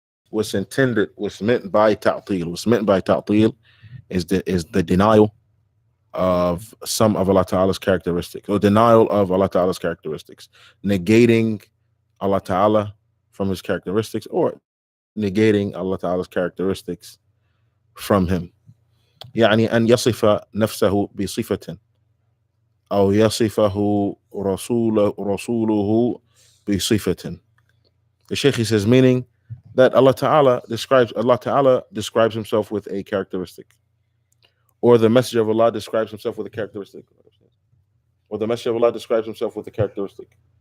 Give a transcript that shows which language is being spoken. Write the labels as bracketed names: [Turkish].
[English] What's meant by ta'til is the denial of some of Allah Ta'ala's characteristics, or denial of Allah Ta'ala's characteristics, negating Allah Ta'ala from His characteristics, or negating Allah Ta'ala's characteristics from Him. [Arabic] يعني أن يصف نفسه بصفة أو يصفه رسوله بصفة. [English] The Shaykh, he says, meaning that Allah Ta'ala describes Himself with a characteristic, or the Messenger of Allah describes himself with a characteristic, or the Messenger of Allah describes himself with a characteristic.